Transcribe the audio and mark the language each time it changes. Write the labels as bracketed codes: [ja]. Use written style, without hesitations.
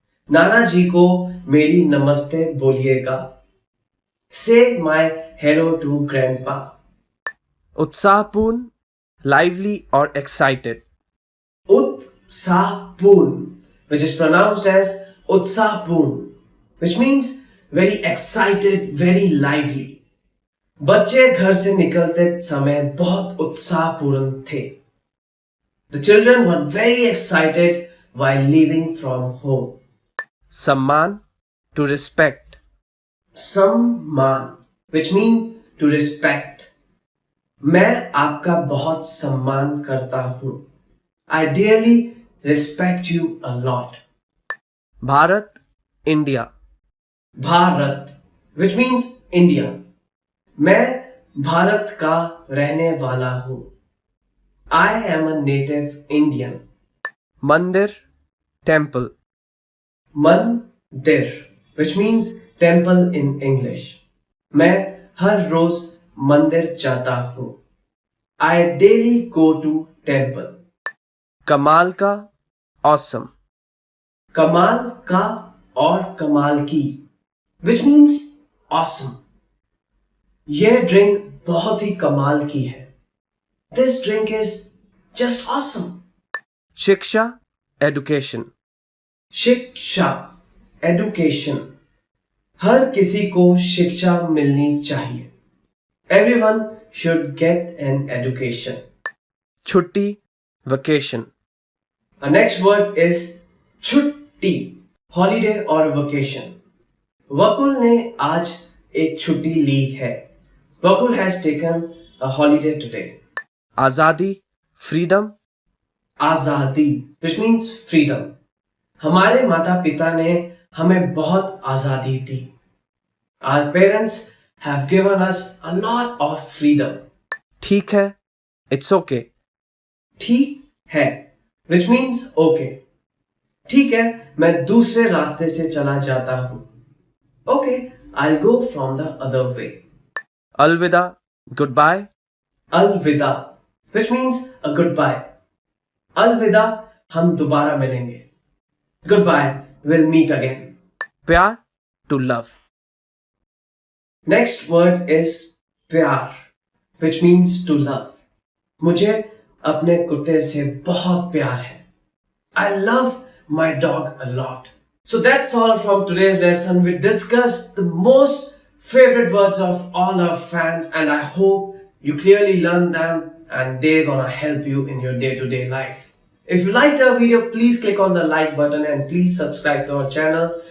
[hi] नाना जी को मेरी नमस्ते बोलिएगा. [en] Say my hello to grandpa. उत्साहपूर्ण, lively or excited. उत्साहपूर्ण, which is pronounced as उत्साहपूर्ण, which means very excited, very lively. [hi] बच्चे घर से निकलते समय बहुत उत्साहपूर्ण थे. [en] The children were very excited while leaving from home. Samman, to respect. सम्मान, which means to respect. [hi] मैं आपका बहुत सम्मान करता हूँ. [en] I dearly respect you a lot. Bharat, India. Bharat, which means India. [hi] मैं भारत का रहने वाला हूँ. [en] I am a native Indian. Mandir, temple. मंदिर, which means temple in English. [hi] मैं हर रोज मंदिर जाता हूँ. [en] I daily go to temple. Kamal ka, awesome. [hi] कमाल का और कमाल की, [en] which means awesome. [hi] यह ड्रिंक बहुत ही कमाल की है. [en] This drink is just awesome. Shiksha, education. शिक्षा, education. [hi] हर किसी को शिक्षा मिलनी चाहिए. [en] Everyone should get an education. Chutti, vacation. Our next word is छुट्टी, holiday or vacation. [hi] वकुल ने आज एक छुट्टी ली है. [en] Vakul has taken a holiday today. Azadi, freedom. आजादी, which means freedom. [hi] हमारे माता पिता ने हमें बहुत आजादी दी. [en] Our parents have given us a lot of freedom. ठीक है, it's okay. ठीक है, which means okay. [hi] ठीक है, मैं दूसरे रास्ते से चला जाता हूं. [en] Okay, I'll go from the other way. Alvida, goodbye. अलविदा, which means a goodbye. [hi] अलविदा, हम दोबारा मिलेंगे. [en] Goodbye, we'll meet again. Pyar, to love. Next word is प्यार, which means to love. [hi] मुझे अपने कुत्ते से बहुत प्यार है. [en] I love my dog a lot. So that's all from today's lesson. We discussed the most favorite words of all our fans, and I hope you clearly learned them and they're gonna help you in your day-to-day life. If you liked our video, please click on the like button and please subscribe to our channel.